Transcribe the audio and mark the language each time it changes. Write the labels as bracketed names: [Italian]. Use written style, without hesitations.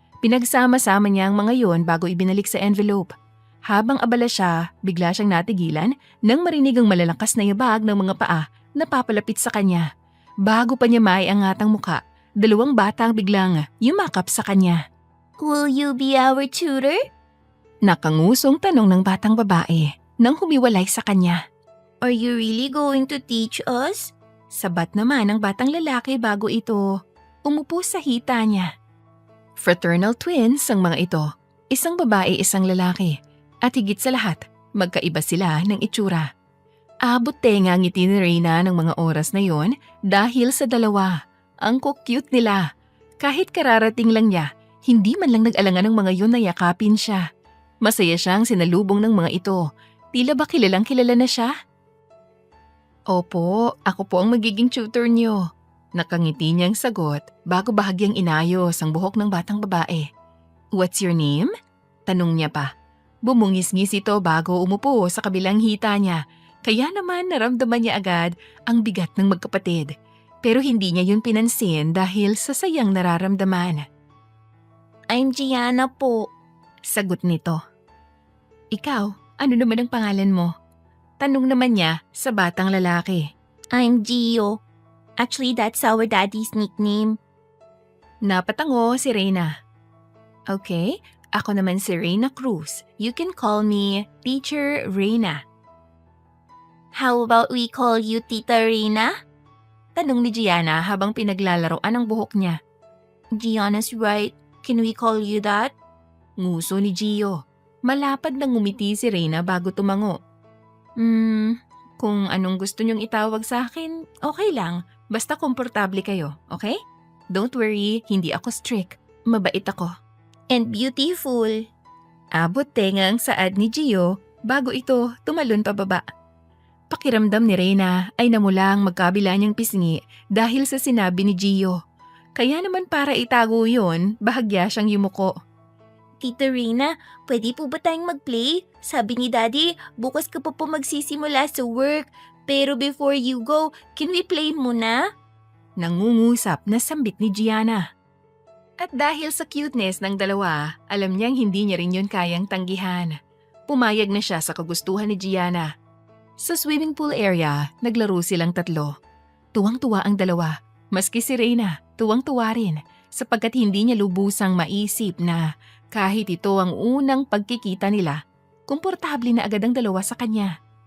[Filipino] Pinagsama-sama niya ang mga yon bago ibinalik sa envelope. Habang abala siya, bigla siyang natigilan nang marinig ang malalakas na yabag ng mga paa na papalapit sa kanya. Bago pa niya maiangat ang muka, 2 bata ang biglang yumakap sa kanya. [English] Will you be our tutor? [Filipino] Nakangusong tanong ng batang babae nang humiwalay sa kanya. [English] Are you really going to teach us? [Filipino] Sabat naman ng batang lalaki bago ito umupo sa hita niya. Fraternal twins ang mga ito. Isang babae, isang lalaki. At higit sa lahat, magkaiba sila ng itsura. Abot tenga ang ngiti ni Reyna ng mga oras na yon dahil sa dalawa. Ang cute nila. Kahit kararating lang niya, hindi man lang nag-alangan ng mga yon na yakapin siya. Masaya siyang sinalubong ng mga ito. Tila ba kilalang kilala na siya? Opo, ako po ang magiging tutor niyo. Nakangiti niyang sagot bago bahagyang inayos ang buhok ng batang babae. [English] What's your name? [Filipino] Tanong niya pa. Bumungis-ngis ito bago umupo sa kabilang hita niya. Kaya naman naramdaman niya agad ang bigat ng magkapatid. Pero hindi niya yun pinansin dahil sa sayang nararamdaman. [English] I'm Gianna po. [Filipino] Sagot nito. Ikaw, ano naman ang pangalan mo? Tanong naman niya sa batang lalaki. [English] I'm Gio. Actually, that's our daddy's nickname. [Filipino] Napatango si Reyna. Okay, ako naman si Reyna Cruz. [English] You can call me Teacher Reyna. How about we call you Tita Reyna? [Filipino] Tanong ni Gianna habang pinaglalaroan ang buhok niya. [English] Gianna's right. Can we call you that? [Filipino] Nguso ni Gio. Malapad na ngumiti si Reyna bago tumango. Kung anong gusto niyong itawag sa akin, okay lang. Basta komportable kayo, okay? [English] Don't worry, [Filipino] hindi ako strict. Mabait ako. [English] And beautiful. [Filipino] Abot tenga ang saad ni Gio bago ito tumalon pababa. Pakiramdam ni Reyna ay namulang magkabila niyang pisngi dahil sa sinabi ni Gio. Kaya naman para itago yun, bahagya siyang yumuko. Tita Reyna, pwede po ba tayong mag-play? Sabi ni Daddy, bukas ka pa po magsisimula sa work. [English] Pero before you go, can we play muna? [Filipino] Nangungusap na sambit ni Gianna. At dahil sa cuteness ng dalawa, alam niyang hindi niya rin yun kayang tanggihan. Pumayag na siya sa kagustuhan ni Gianna. Sa swimming pool area, naglaro silang 3. Tuwang-tuwa ang dalawa, maski si Reyna, tuwang-tuwa rin sapagkat hindi niya lubusang maisip na kahit ito ang unang pagkikita nila, komportable na agad ang dalawa sa kanya.